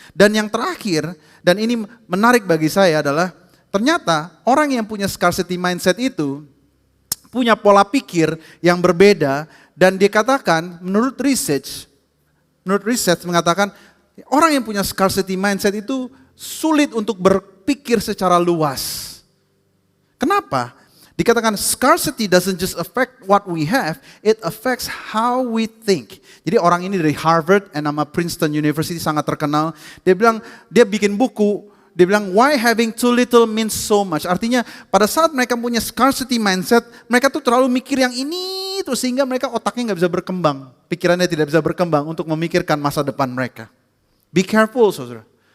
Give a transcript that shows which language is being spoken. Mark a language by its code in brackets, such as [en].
[id] Dan yang terakhir, dan ini menarik bagi saya adalah ternyata orang yang punya scarcity mindset itu punya pola pikir yang berbeda dan dikatakan menurut research mengatakan orang yang punya scarcity mindset itu sulit untuk berpikir secara luas. Kenapa? [en] Dikatakan scarcity doesn't just affect what we have, it affects how we think. [id] Jadi orang ini dari Harvard dan nama Princeton University sangat terkenal. Dia bilang dia bikin buku. Dia bilang, [en] why having too little means so much. [id] Artinya pada saat mereka punya scarcity mindset, mereka tuh terlalu mikir yang ini ini terus sehingga mereka otaknya nggak bisa berkembang. Pikirannya tidak bisa berkembang untuk memikirkan masa depan mereka. [en] Be careful [id] saudara.